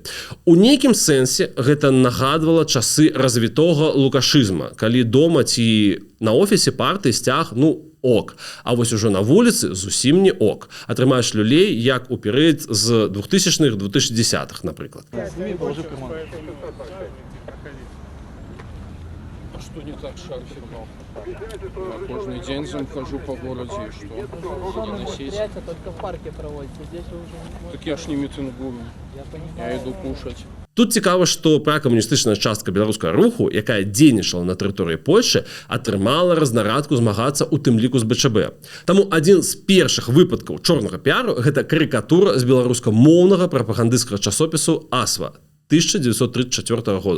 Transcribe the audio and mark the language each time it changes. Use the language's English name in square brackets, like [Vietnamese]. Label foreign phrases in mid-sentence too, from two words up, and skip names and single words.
[Belarusian] У нейкім сэнсе гэта нагадвала часы развітога лукашызма, калі дома ці на офісе партыі сцяг, ок. А вось ужо на вуліцы зусім не ок. Атрымаеш люлей, як у перыяд з 2000-х, 2010-х, напрыклад. [Russian] Что не так шарфик? Я каждый день хожу по городу, и что? Мероприятия только в парке проводятся, здесь вы уже не можете. Так я ж не митингую, я иду кушать. [Belarusian] Тут цікава, што пракамуністычная частка беларускага руху, якая дзейнічала на тэрыторыі Польшы, атрымала разнарадку змагацца ў тым ліку з БЧБ. Таму адзін з першых выпадкаў чорнага піару – гэта карыкатура з беларускамоўнага прапагандысцкага часопісу «Асва» 1934 года.